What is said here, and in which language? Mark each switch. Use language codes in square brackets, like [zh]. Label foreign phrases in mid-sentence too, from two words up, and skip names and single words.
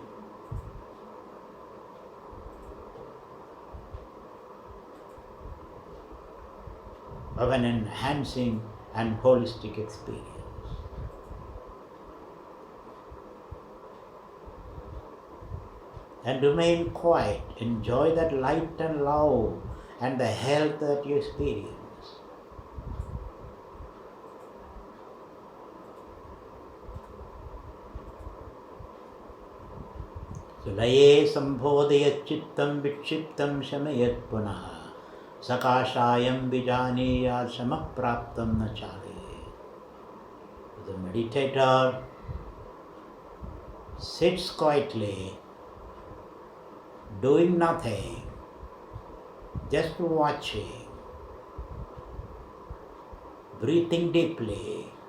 [en] Of an enhancing and holistic experience. And remain quiet, enjoy that light and love and the health that you experience. [sa] Sulaye Sambodh Chittam Vikshiptam Shamayat Punaha Sakashayam Vijaniya Samapraptam Nachale. [en] The meditator sits quietly, doing nothing, just watching, breathing deeply.